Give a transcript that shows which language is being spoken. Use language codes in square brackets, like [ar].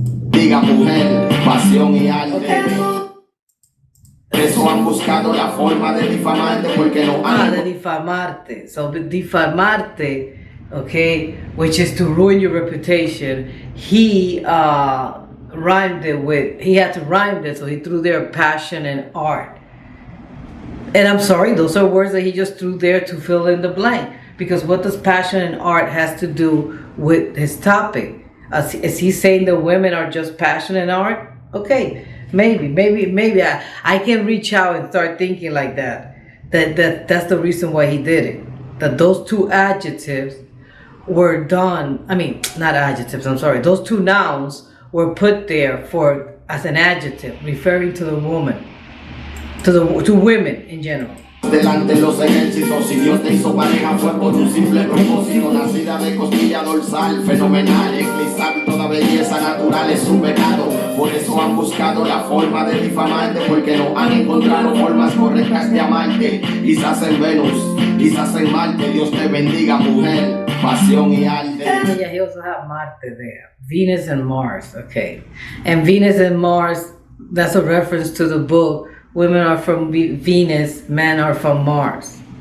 [es] Diga, mujer, pasión y arte. Eso han buscado la forma de difamarte, porque no han. De difamarte. [en] So difamarte, okay, which is to ruin your reputation. He rhymed it with. He had to rhyme it, so he threw there passion and art. And I'm sorry, those are words that he just threw there to fill in the blank. because what does passion in art has to do with his topic? Is he saying that women are just passionate in art? Okay, maybe I can reach out and start thinking like that. That's the reason why he did it. That those two adjectives were done. I mean, not adjectives. I'm sorry. Those two nouns were put there for as an adjective, referring to the woman, to women in general. [es] Delante los ejércitos, si Dios te hizo pareja fue por un simple propósito. Nacida de costilla dorsal, fenomenal, eclipsar toda belleza natural es un pecado. Por eso han buscado la forma de difamarte, porque no han encontrado formas correctas de amarte. Quizás en Venus, quizás en Marte, Dios te bendiga, mujer, pasión y arte. [en] Yeah, he also had Marte there. Venus and Mars, okay. And Venus and Mars, that's a reference to the book. Women are from Venus, men are from Mars.